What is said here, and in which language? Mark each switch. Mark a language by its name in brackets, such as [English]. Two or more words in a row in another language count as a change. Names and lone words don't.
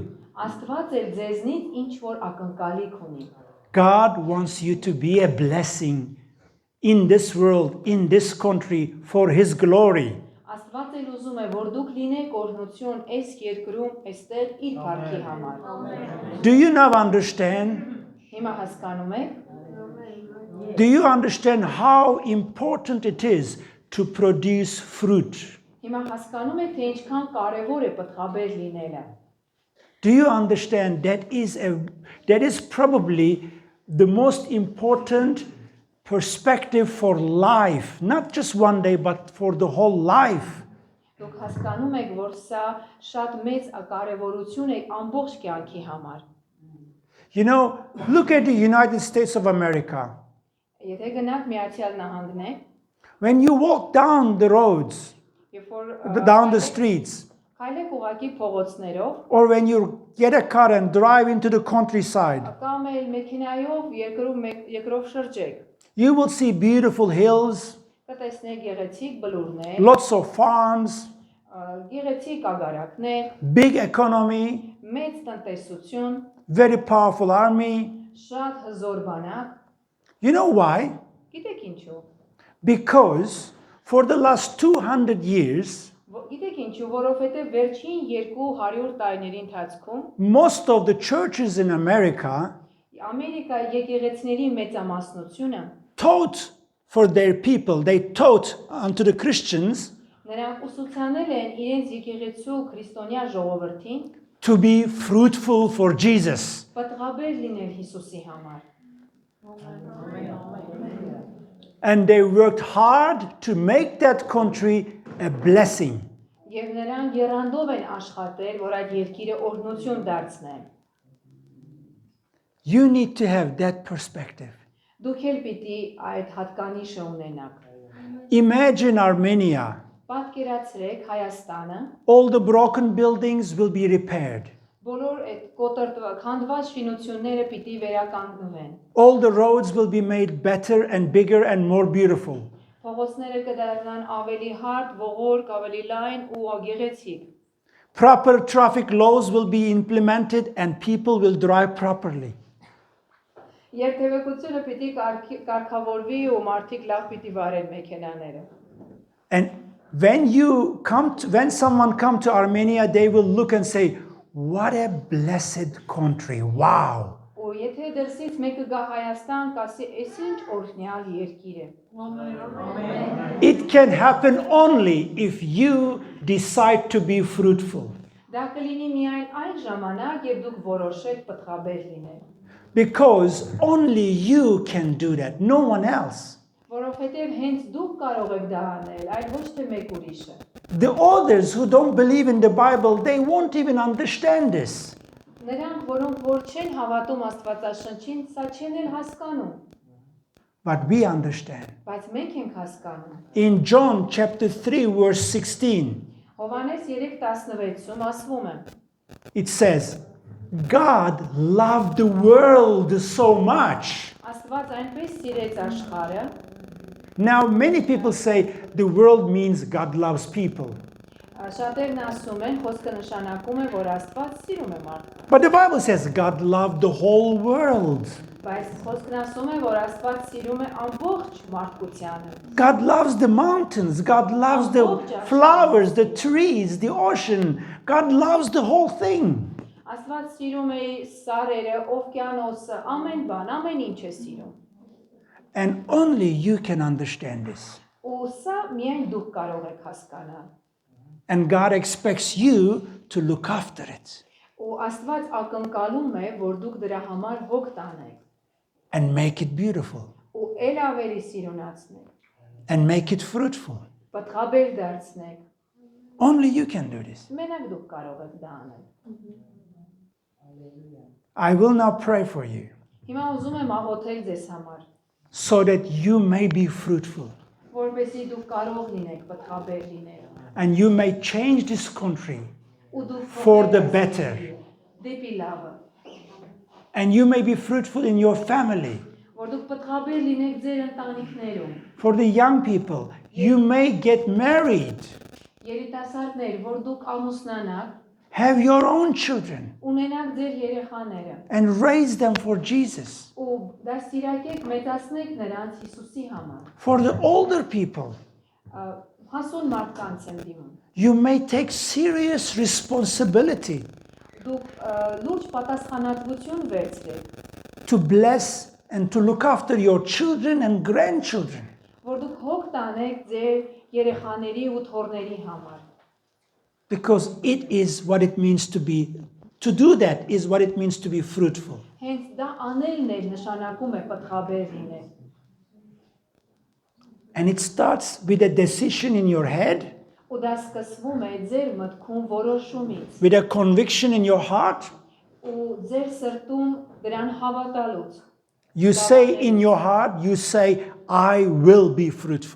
[Armenian] Աստված էլ ձեզնից ինչ որ ակնկալիք ունի։ [English] God wants you to be a blessing in this world, in this country, for His glory. [Armenian] Աստված էլ ուզում է, որ դուք լինեք օրհնություն այս երկրում, այստեղ իր փառքի համար։ [English] Do you now understand? [Armenian] Հիմա հասկանում եք, [English] Do you understand how important it is to produce fruit? [Armenian] հիմա հասկանում եք, թե ինչքան կարևոր է պտղաբեր լինելը։ [English] Do you understand that is probably the most important perspective for life, not just one day, but for the whole life. [Armenian] Դուք հասկանում եք, որ սա շատ մեծ կարևորություն է ամբողջ կյանքի համար։ [English] You know, look at the United States of America. [Armenian] Եթե գնաք Միացյալ Նահանգներ, [English] When you walk down the roads, [Armenian] երբ որ [English] down the streets, [Armenian] քայլեք ուղակի փողոցներով, [English] or when you get a car and drive into the countryside, [Armenian] կամ էլ մեքենայով երկրով շրջեք, [English] you will see beautiful hills, [Armenian] կտեսնեք գեղեցիկ բլուրներ, [English] lots of farms, [Armenian] գեղեցիկ ագարակներ, [English] big economy, [Armenian] մեծ տնտեսություն, [English] very powerful army. [Armenian] շատ հզոր բանակ, You know why? գիտեք ինչու։ [English] Because for the last 200 years, [Armenian] Գիտեք ինչու, որովհետև վերջին 200 տարիների ընթացքում [English] most of the churches in America [Armenian] Ամերիկա եկեղեցիների մեծամասնությունը [English] taught for their people, they taught unto the Christians [Armenian] նրանք ուսուցանել են իրենց եկեղեցու քրիստոնյա ժողովրդին [English] to be fruitful for Jesus. [Armenian] պատղաբեր լինել Հիսուսի համար։ [English] And they worked hard to make that country a blessing. [Armenian] Եվ նրանք եռանդով են աշխատել, որ այդ երկիրը օրհնություն դարձնեն։ [English] You need to have that perspective. [Armenian] Դուք էլ պիտի այդ հատկանիշը ունենաք։ [English] Imagine Armenia. [Armenian] Պատկերացրեք Հայաստանը, [English] All the broken buildings will be repaired. [Armenian] բոլոր այդ կոտրված քանդված շինությունները պիտի վերականգնվեն։ [English] All the roads will be made better and bigger and more beautiful. [Armenian] Փողոցները կդառնան ավելի հարթ, ողորկ, ավելի լայն ու գեղեցիկ։ [English] Proper traffic laws will be implemented and people will drive properly. [Armenian] Երթևեկությունը պիտի կարգավորվի ու մարդիկ լավ պիտի վարեն մեքենաները։ [English] And when someone come to Armenia, they will look and say, what a blessed country. Wow. [Armenian] Ու եթե դրսից մեկը գա Հայաստան, կասի, «Էս ինչ օրհնյալ երկիր է»։ [English] It can happen only if you decide to be fruitful. [Armenian] Դա կլինի միայն այն ժամանակ, երբ դուք որոշեք պտղաբեր լինել։ [English] Because only you can do that, no one else. [Armenian] Որովհետև հենց դուք կարող եք դա անել, այլ ոչ թե մեկ ուրիշը։ [English] The others who don't believe in the Bible, they won't even understand this. [Armenian] Նրանք, որոնք որ չեն հավատում Աստվածաշնչին, սա չեն էլ հասկանում, [English] But we understand. [Armenian] բայց մենք ենք հասկանում։ [English] In John chapter 3 verse 16, [Armenian] Հովհաննես 3:16-ում ասվում է. [English] it says, God loved the world so much. [Armenian] Աստված այնպես սիրեց աշխարհը, [English] Now many people say the world means God loves people. [Armenian] շատերն ասում են, խոսքը նշանակում է, որ Աստված սիրում է մարդկանց։ [English] But the Bible says God loved the whole world. [Armenian] Բայց խոսքն ասում է, որ Աստված սիրում է ամբողջ մարդկությանը։ [English] God loves the mountains. God loves the flowers, the trees, the ocean. God loves the whole thing. [Armenian] Աստված սիրում է սարերը, օվկիանոսը, ամեն բան, ամեն ինչ է սիրում։ [English] And only you can understand this. [Armenian] Ու սա միայն դուք կարող եք հասկանալ։ [English] And God expects you to look after it [Armenian] Ու Աստված ակնկալում է, որ դուք դրա համար հոգ տանեք [English] and make it beautiful [Armenian] ու ել ավելի սիրունացնեք, [English] and make it fruitful. [Armenian] պատղաբեր դարձնեք։ [English] Only you can do this. [Armenian] Մենակ դուք կարող եք դա անել։ [English] I will now pray for you [Armenian] Հիմա ուզում եմ աղոթել ձեզ համար, [English] so that you may be fruitful [Armenian] որպեսզի դուք կարող լինեք պատղաբեր լինել։ [English] and you may change this country [Armenian] Ու դուք [English] for the better. [Armenian] Դեպի լավը, [English] And you may be fruitful in your family. [Armenian] որ դուք պատղաբեր լինեք ձեր ընտանիքներում։ [English] For the young people, you may get married, [Armenian] Երիտասարդներ, որ դուք ամուսնանաք, [English] have your own children, [Armenian] ունենաք ձեր երեխաները [English] and raise them for Jesus. [Armenian] ու դաստիարակեք, մեծացնեք նրանց Հիսուսի համար։ [English] For the older people, [Armenian] Հասուն մարդկանց եմ դիմում։ [English] you may take serious responsibility [Armenian] Դուք լուրջ պատասխանատվություն վերցրեք, [English] to bless and to look after your children and grandchildren. [Armenian] որ դուք հոգ տանեք ձեր երեխաների ու թոռների համար։ [English] Because it is what it means to do that is what it means to be fruitful. [Armenian] Հենց դա անելն էլ նշանակում է պատղաբեր լինել։ [English] And it starts with a decision in your head, [Armenian] Ու դա սկսվում է ձեր մտքում որոշումից [English] with a conviction in your heart. [Armenian] ու ձեր սրտում դրան հավատալուց։ [English] You say in your heart, you say, I will be fruitful.